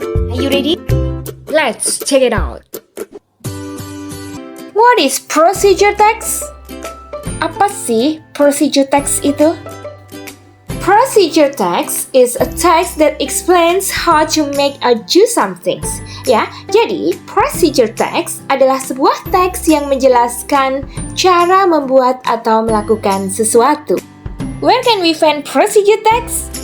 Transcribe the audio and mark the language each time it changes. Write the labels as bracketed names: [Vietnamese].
[English] Are you ready? Let's check it out. What is procedure text? [Indonesian] Apa sih procedure text itu? [English] Procedure text is a text that explains how to make or do some things. [Indonesian] Ya, jadi procedure text adalah sebuah teks yang menjelaskan cara membuat atau melakukan sesuatu. [English] Where can we find procedure text?